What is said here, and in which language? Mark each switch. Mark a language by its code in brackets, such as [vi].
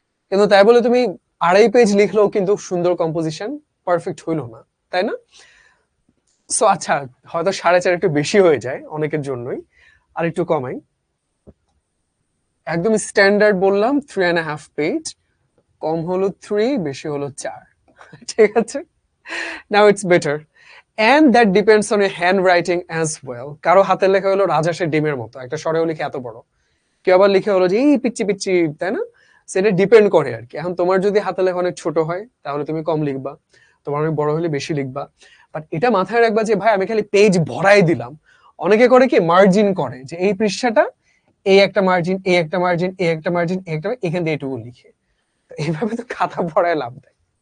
[bn] কিন্তু তাই বলে তুমি 2.5 পেজ লিখলেও কিন্তু সুন্দর কম্পোজিশন পারফেক্ট হইলো না, তাই না? সো আচ্ছা, হয়তো 4.5 একটু বেশি হয়ে যায় অনেকের জন্যই, আর একটু কমাই। একদম স্ট্যান্ডার্ড বললাম 3.5 পেজ, কম হলো 3, বেশি হলো 4, ঠিক আছে? [en] Now it's better. And that depends on your handwriting as well. [bn] কারো হাতের লেখা হলো রাজহাঁসের ডিমের মতো, একটা সরেও লিখে এত বড়, কেউ আবার লিখে হলো যে এই পিচ্ছি পিচ্ছি, তাই না? সেটা ডিপেন্ড করে আর কি। এখন তোমার যদি হাতের লেখা অনেক ছোট হয় তাহলে তুমি কম লিখবা, তোমার অনেক বড় হলে বেশি লিখবা। বাট এটা মাথায় রাখবা যে ভাই আমি খালি পেজ ভরাই দিলাম। অনেকে করে কি মার্জিন করে, যে এই পৃষ্ঠাটা এই একটা মার্জিন, এই একটা মার্জিন, এই একটা মার্জিন, এই একটা, এখান দিয়ে এটুকু লিখে, এইভাবে তো খাতা ভরায় লাভ দেয়।